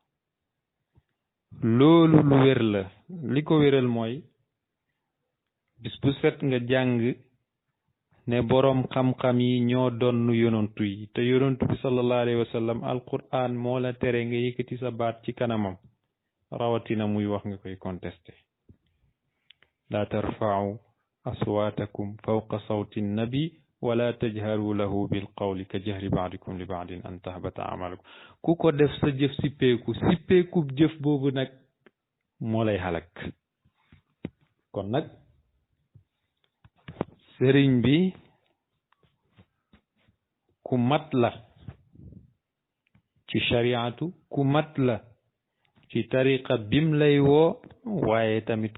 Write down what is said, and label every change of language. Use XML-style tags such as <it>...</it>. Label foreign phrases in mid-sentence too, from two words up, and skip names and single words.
<wo>li ko wéral mooy bis bu set nga jàng ne boroom xam-xam yi ñoo donnu yonantu yi te yonantu bi</wo> <ar>صلى الله عليه وسلم</ar> <wo>alquran moo la tere nga yëkkati sa baat ci kanamam rawatina muy wax nga koy contesté</wo> <ar>لا ترفعوا أصواتكم فوق صوت النبي ولا تجهروا له بالقول كجهر بعضكم لبعض أن تحبط أعمالكم</ar> <wo>ku ko def sa jëf sippeeku jëf boobu nag moo lay halak kon nag sëriñ bi ku mat la ci shariatu ku mat la ci tariqa bim lay woo waaye tamit</wo>